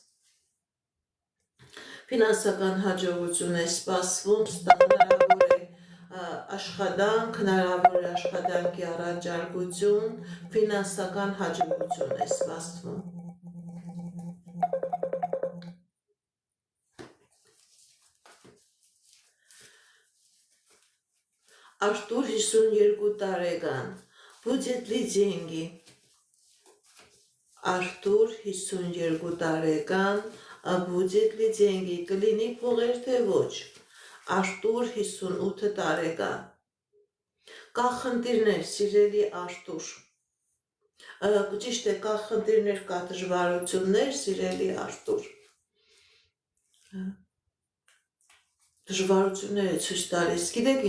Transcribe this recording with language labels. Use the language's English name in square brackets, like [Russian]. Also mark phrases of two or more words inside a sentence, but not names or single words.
[Armenian] ֆինանսական հաջողություն է սպասվում, հնարավոր է աշխատանք, հնարավոր է աշխատանքի առաջարկություն, ֆինանսական հաջողություն է սպասվում։ Արտուր 52 տարեկան, [Russian] будет ли деньги? [Armenian] Արտուր 52 տարեկան, [Russian] будет ли деньги? [Armenian] Կլինի փողեր թե ոչ։ Արտուր 58 տարեկան։ Կա խնդիրներ, սիրելի Արտուր։ Ճիշտ է, կա խնդիրներ, կա դժվարություններ, սիրելի Արտուր։ Դժվարությունները ցույց տալիս, գիտեք ինչ,